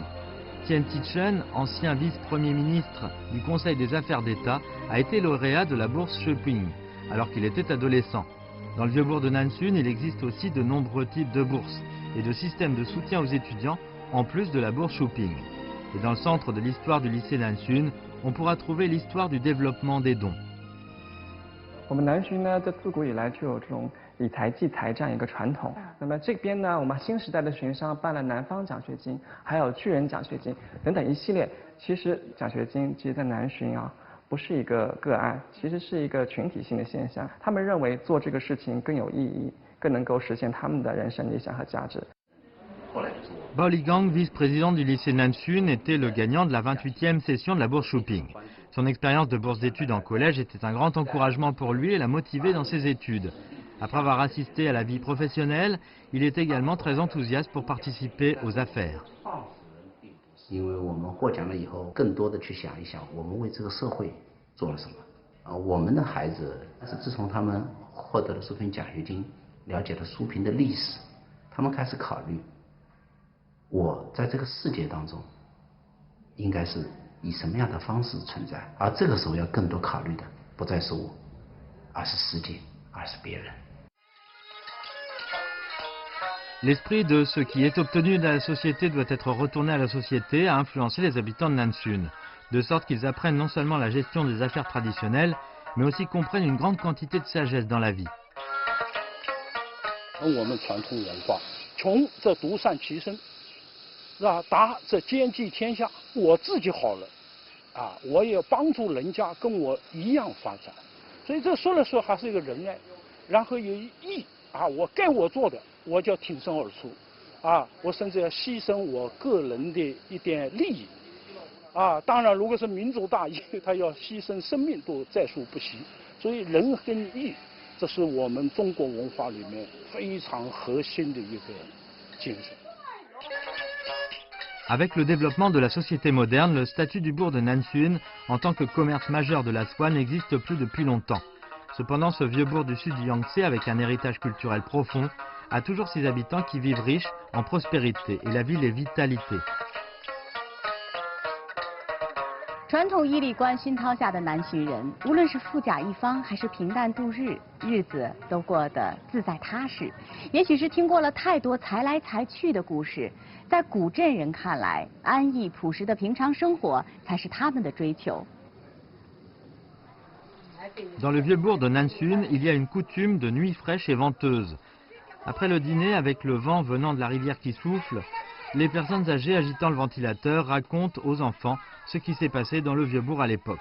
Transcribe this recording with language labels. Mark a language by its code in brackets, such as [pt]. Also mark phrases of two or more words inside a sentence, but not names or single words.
[fr] Tian Tichen, ancien vice-premier ministre du Conseil des affaires d'État, a été lauréat de la bourse Shuping, alors qu'il était adolescent. Dans le vieux bourg de Nansun, il existe aussi de nombreux types de bourses et de systèmes de soutien aux étudiants, en plus de la bourse Shuping. Et dans le centre de l'histoire du lycée Nansun, on pourra trouver l'histoire du développement des dons. [zh] 我们南巡呢，这自古以来就有这种理财济财这样一个传统。那么这边呢，我们新时代的巡商办了南方奖学金，还有巨人奖学金等等一系列。其实奖学金其实在南巡啊，不是一个个案，其实是一个群体性的现象。他们认为做这个事情更有意义，更能够实现他们的人生理想和价值。 [fr] Bao Ligang, vice-président du lycée Nansun, était le gagnant de la 28e session de la bourse Shuping. Son expérience de bourse d'études en collège était un grand encouragement pour lui et l'a motivé dans ses études. Après avoir assisté à la vie professionnelle, il est également très enthousiaste pour participer aux affaires. [zh] 因为我们获奖了以后，更多的去想一想，我们为这个社会做了什么。我们的孩子是自从他们获得了淑平奖学金，了解了淑平的历史，他们开始考虑，我在这个世界当中，应该是以什么样的方式存在。而这个时候要更多考虑的，不再是我，而是世界，而是别人。 [fr] L'esprit de ce qui est obtenu de la société doit être retourné à la société a influencé les habitants de Nansun, de sorte qu'ils apprennent non seulement la gestion des affaires traditionnelles, mais aussi comprennent une grande quantité de sagesse dans la vie. [zh] 我们传统文化，穷则独善其身，是吧？达则兼济天下。我自己好了，啊，我也帮助人家跟我一样发展。所以这说来说还是一个仁爱，然后有义啊，我该我做的，我就要挺身而出，啊，我甚至要牺牲我个人的一点利益，啊，当然如果是民族大义，他要牺牲生命都在所不惜。所以仁跟义。这是我们中国文化里面非常核心的一个精神。 [fr] Avec le développement de la société moderne, le statut du bourg de Nansun en tant que commerce majeur de la soie n'existe plus depuis longtemps. Cependant, ce vieux bourg du sud du Yangtze, avec un héritage culturel profond, a toujours ses habitants qui vivent riches en prospérité et la ville est vitalité. [zh] 传统衣礼观熏陶下的南浔人，无论是富甲一方还是平淡度日，日子都过得自在踏实。也许是听过了太多财来财去的故事，在古镇人看来，安逸朴实的平常生活才是他们的追求。 [fr] Dans le vieux bourg de Nansun, il y a une coutume de nuit fraîche et venteuse. Après le dîner, avec le vent venant de la rivière qui souffle, les personnes âgées agitant le ventilateur racontent aux enfants ce qui s'est passé dans le vieux bourg à l'époque.